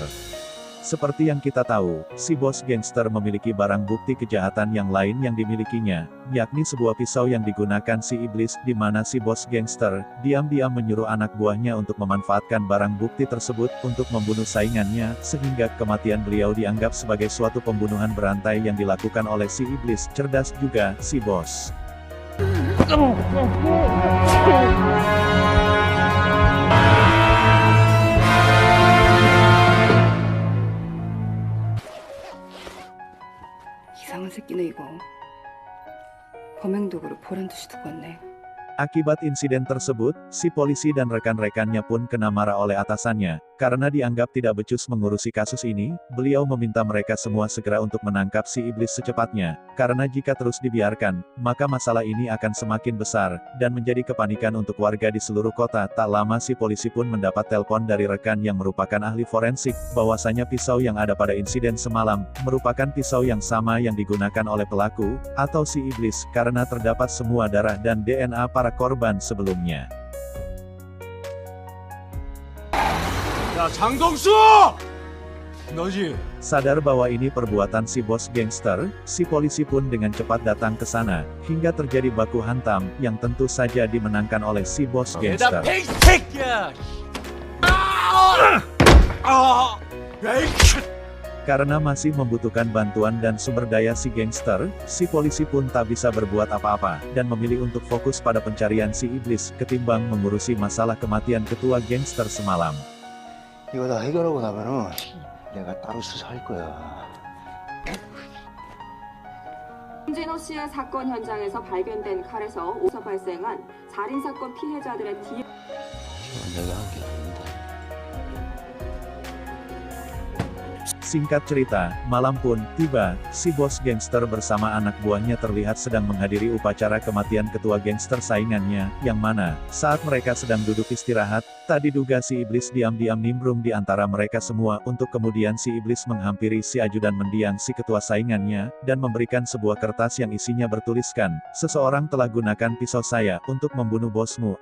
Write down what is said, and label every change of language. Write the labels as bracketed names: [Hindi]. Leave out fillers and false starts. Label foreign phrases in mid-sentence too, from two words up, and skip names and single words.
[Indonesian] Seperti yang kita tahu, si bos gangster memiliki barang bukti kejahatan yang lain yang dimilikinya, yakni sebuah pisau yang digunakan si iblis, di mana si bos gangster diam-diam menyuruh anak buahnya untuk memanfaatkan barang bukti tersebut untuk membunuh saingannya, sehingga kematian beliau dianggap sebagai suatu pembunuhan berantai yang dilakukan oleh si iblis. Cerdas juga si bos. [Korean] 이상한 새끼네 이거. 범행도구를 보란 듯이 두고 왔네. [Indonesian] Akibat insiden tersebut, si polisi dan rekan-rekannya pun kena marah oleh atasannya, karena dianggap tidak becus mengurusi kasus ini. Beliau meminta mereka semua segera untuk menangkap si iblis secepatnya, karena jika terus dibiarkan, maka masalah ini akan semakin besar, dan menjadi kepanikan untuk warga di seluruh kota. Tak lama si polisi pun mendapat telepon dari rekan yang merupakan ahli forensik, bahwasanya pisau yang ada pada insiden semalam, merupakan pisau yang sama yang digunakan oleh pelaku, atau si iblis, karena terdapat semua darah dan DNA para korban sebelumnya. [Korean] 야, 장동수! 너지? [Indonesian] Sadar bahwa ini perbuatan si bos gangster, si polisi pun dengan cepat datang ke sana, hingga terjadi baku hantam, yang tentu saja dimenangkan oleh si bos gangster. Karena masih membutuhkan bantuan dan sumber daya si gangster, si polisi pun tak bisa berbuat apa-apa, dan memilih untuk fokus pada pencarian si iblis, ketimbang mengurusi masalah kematian ketua gangster semalam. [Korean] 이거 다 해결하고 나면은 내가 따로 수사할 거야. 홍진호 씨의 사건 현장에서 발견된 칼에서 오서 발생한 살인사건 피해자들의 내가 한 게 아닙니다. [Indonesian] Singkat cerita, malam pun tiba, si bos gangster bersama anak buahnya terlihat sedang menghadiri upacara kematian ketua gangster saingannya, yang mana, saat mereka sedang duduk istirahat, tak diduga si iblis diam-diam nimbrung di antara mereka semua, untuk kemudian si iblis menghampiri si ajudan mendiang si ketua saingannya, dan memberikan sebuah kertas yang isinya bertuliskan, "Seseorang telah gunakan pisau saya, untuk membunuh bosmu."